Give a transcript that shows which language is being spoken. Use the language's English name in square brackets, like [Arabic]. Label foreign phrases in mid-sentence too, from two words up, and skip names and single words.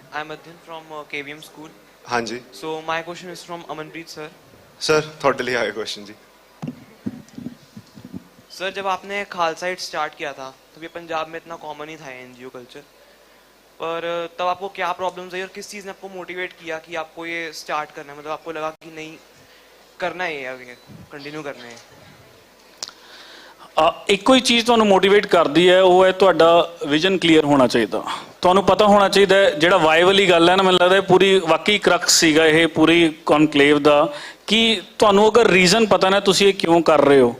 [English] I'm Adhin from KVM school. [Hindi] हाँ जी [English] So my question is from Amanpreet sir. [Hindi] सर थोड़े लिए आए क्वेश्चन जी. सर जब आपने खालसा एड स्टार्ट किया था तब ये पंजाब में इतना कॉमन ही था [English] NGO culture, [Hindi] पर तब आपको क्या प्रॉब्लम्स आई और किस चीज़ ने आपको मोटिवेट किया कि आपको ये स्टार्ट करना है, मतलब आपको लगा कि नहीं करना है, आगे कंटिन्यू करना है? [Punjabi] ਇੱਕੋ ਹੀ ਚੀਜ਼ ਤੁਹਾਨੂੰ ਮੋਟੀਵੇਟ ਕਰਦੀ ਹੈ, ਉਹ ਹੈ ਤੁਹਾਡਾ [English] vision clear [Punjabi] ਹੋਣਾ ਚਾਹੀਦਾ. ਤੁਹਾਨੂੰ ਪਤਾ ਹੋਣਾ ਚਾਹੀਦਾ ਜਿਹੜਾ ਵਾਈ ਵਾਲੀ ਗੱਲ ਹੈ ਨਾ, ਮੈਨੂੰ ਲੱਗਦਾ ਪੂਰੀ ਵਾਕਈ ਕਰਕਸ ਸੀਗਾ ਇਹ ਪੂਰੀ ਕਨਕਲੇਵ ਦਾ, ਕਿ ਤੁਹਾਨੂੰ ਅਗਰ ਰੀਜ਼ਨ ਪਤਾ ਨਾ ਤੁਸੀਂ ਇਹ ਕਿਉਂ ਕਰ ਰਹੇ ਹੋ.